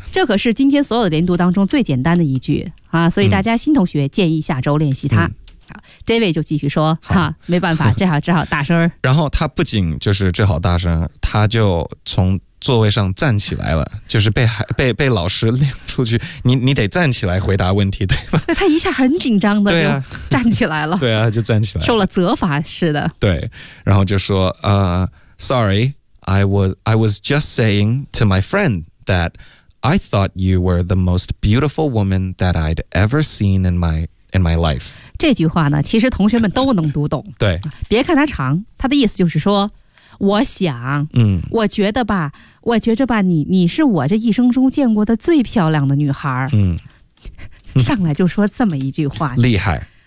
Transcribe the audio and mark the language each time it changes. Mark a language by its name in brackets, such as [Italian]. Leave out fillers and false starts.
[Chinese] 这可是今天所有的连读当中最简单的一句啊，所以大家新同学建议下周练习它、David 就继续说哈，没办法，这好只好大声然后他不仅就是只好大声，他就从座位上站起来了，就是被老师领出去，你得站起来回答问题，对吧？那他一下很紧张的就站起来了，对啊，就站起来了，受了责罚似的。对，然后就说 [English] sorry, I was just saying to my friend that I thought you were the most beautiful woman that I'd ever seen in my life。 [Chinese] 这句话呢，其实同学们都能读懂。对，别看它长，它的意思就是说。我想我觉得吧，我觉着吧，你是我这一生中见过的最漂亮的女孩。上来就说这么一句话，厉害，